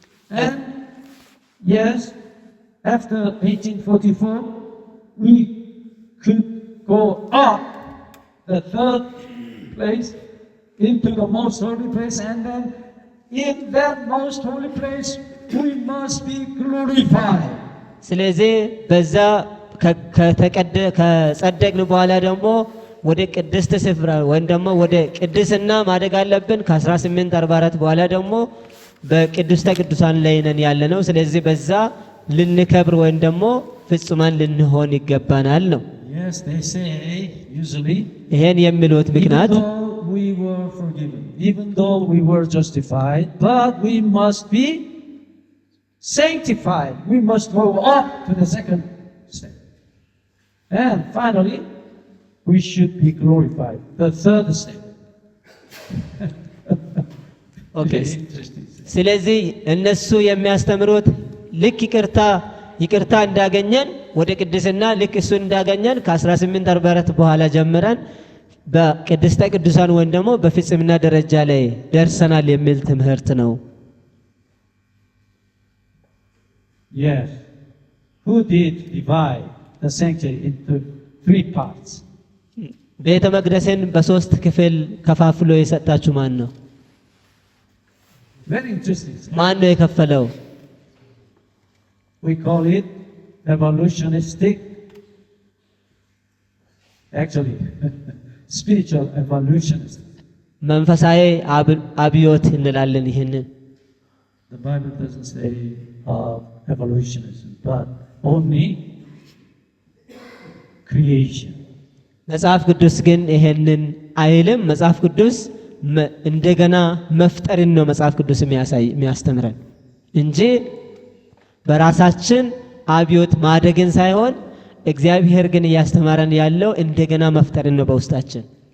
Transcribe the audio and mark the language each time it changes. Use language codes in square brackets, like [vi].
[en] And yes, after 1844, we could go up the third place into the most holy place, and then in that most holy place we must be glorified. [am] ስለዚህ በዛ ከጸደቅን በኋላ ደግሞ ወደ ቅድስት ስፍራ ወይም ደግሞ ወደ ቅድስና ማደግ አለብን። ከ1844 በኋላ ደግሞ በቅድስተ ቅዱሳን ላይ ነን ያለነው። ስለዚህ በዛ ልንከብር ወይም ደግሞ ፍጹማን ልንሆን ይገባናል ነው። [en] Yes, they say usually [am] ይሄን የሚሉት ምክንያት [en] we were forgiven, even though we were justified, but we must be sanctified. We must go up to the second step. And finally, we should be glorified. The third step. Okay. Interesting. [am] ስለዚህ እነሱ የሚያስተምሩት ልክ ይቅርታ እንዳገኘን ወደ ቅድስና ልክ እሱን እንዳገኘን ከ1844 በኋላ ጀምረን በቅድስተ ቅዱሳን ወይም ደግሞ በፍጽምና ደረጃ ላይ ደርሰናል የሚል ትምህርት ነው። [en] Yes. Who did divide the sanctuary into 3 parts? [am] ቤተ መቅደስን በ3 ክፍል ከፋፍሎ የሰጣችሁ ማን ነው? [en] Very interesting. [am] ማን ነው የከፈለው? [en] We call it evolutionistic. Actually, spiritual evolutionist. [am] መንፈሳዊ አብዮት እንላለን ይሄንን። [en] The Bible doesn't say evolutionism, but only creation. [am] መጽሐፍ ቅዱስ ግን ይሄንን አይልም። መጽሐፍ ቅዱስ እንደገና መፍጠርን ነው መጽሐፍ ቅዱስ የሚያስተምረን እንጂ በራሳችን አብዮት ማደግን ሳይሆን እግዚአብሔር ግን እያስተማረን ያለው እንደገና መፍጠርን ነው በውስጣችን።